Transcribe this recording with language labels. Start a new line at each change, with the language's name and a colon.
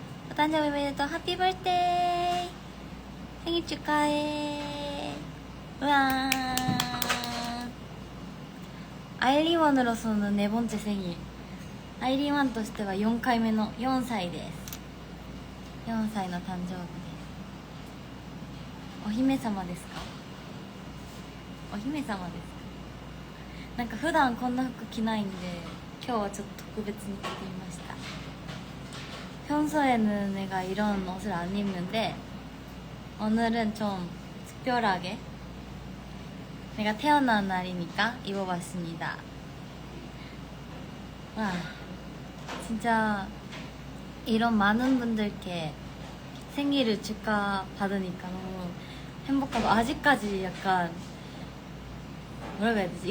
Japanese: お誕生日おめでとう。ハッピーバースデー。
Korean: 생일 축하해. 우와. 아이리원으로서는 네 번째 생일.
Japanese: 아이리원 としては4回目の4歳です。4歳の誕生日です。お姫様ですか？お姫様ですか？なんか普段こんな服着ないんで今日はちょっと特別に着てみました。
Korean: 평소에는 내가 이런 옷을 안 입는데 오늘은 좀 특별하게 내가 태어난 날이니까 입어봤습니다. 와, 진짜 이런 많은 분들께 생일을 축하받으니까 너무 행복하고 아직까지 약간 뭐라고 해야 되지?